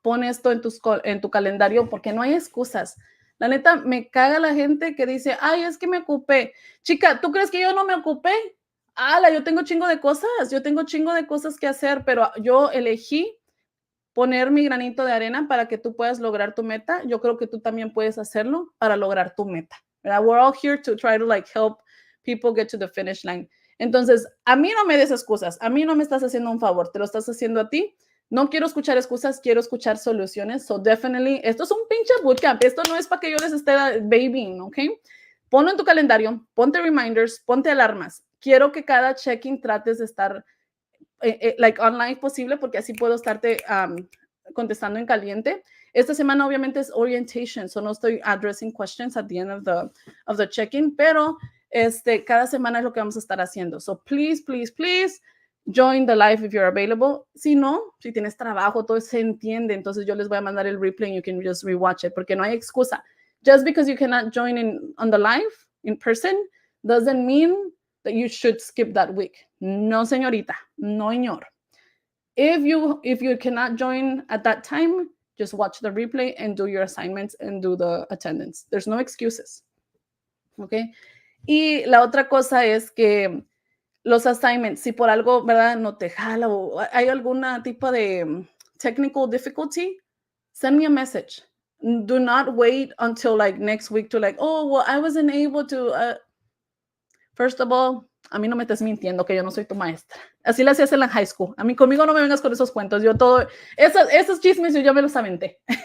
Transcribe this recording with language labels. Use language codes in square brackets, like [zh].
[es] Pon esto en tu calendario porque no hay excusas. La neta, me caga la gente que dice, ay, es que me ocupé. Chica, ¿tú crees que yo no me ocupé? Ala, yo tengo chingo de cosas que hacer, pero yo elegí poner mi granito de arena para que tú puedas lograr tu meta. Yo creo que tú también puedes hacerlo para lograr tu meta, ¿verdad? [en] We're all here to try to like help people get to the finish line. [es] Entonces, a mí no me des excusas, a mí no me estás haciendo un favor, te lo estás haciendo a ti. No quiero escuchar excusas, quiero escuchar soluciones. [en] So definitely, [es] esto es un pinche bootcamp, esto no es para que yo les esté babying, ¿ok? Ponlo en tu calendario, ponte reminders, ponte alarmas. Quiero que cada check-in trates de estar like online posible porque así puedo estarte contestando en caliente. Esta semana obviamente es orientation, so no estoy [en] addressing questions at the end of the check-in, [es] pero cada semana es lo que vamos a estar haciendo. [en] So please, please, please join the live if you're available. [es] Si no, si tienes trabajo, todo se entiende, entonces yo les voy a mandar el replay [en] and you can just rewatch it [es] porque no hay excusa. [en] Just because you cannot join on the live in person doesn't mean that you should skip that week. [es] No, señorita. No, señor. [en] If you cannot join at that time, just watch the replay and do your assignments and do the attendance. There's no excuses. Okay? [es] Y la otra cosa es que los assignments, si por algo, ¿verdad? No te jala o hay alguna tipo de technical difficulty, [en] send me a message. Do not wait until like next week to like, oh, well, I wasn't able to. First of all, [es] a mí no me estés mintiendo que yo no soy tu maestra. Así lo hacías en la high school. A mí conmigo no me vengas con esos cuentos. Yo todo, esos chismes yo ya me los aventé.